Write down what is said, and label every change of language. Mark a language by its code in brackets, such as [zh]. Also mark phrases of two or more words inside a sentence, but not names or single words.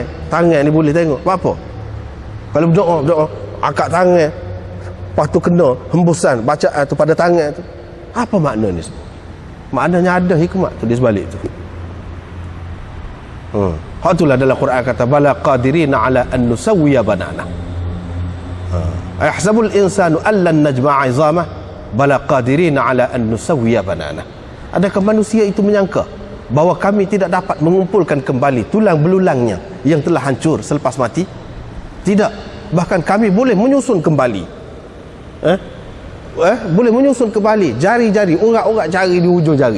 [ms] Tangan ni boleh tengok. Apa? Kalau berdoa angkat tangan, lepas tu kena hembusan bacaan tu pada tangan tu. Apa makna ni semua? Maknanya ada hikmah tu di sebalik tu. Hak itulah dalam Quran kata [ar] بلى قادرين على أن نسوي بنانه. أيحسب الإنسان ألن نجمع عظامه بلى قادرين على أن نسوي بنانه. [ms] Adakah manusia itu menyangka bahawa kami tidak dapat mengumpulkan kembali tulang belulangnya yang telah hancur selepas mati? Tidak. Bahkan kami boleh menyusun kembali. Boleh menyusun kembali jari-jari, urat-urat jari di hujung jari.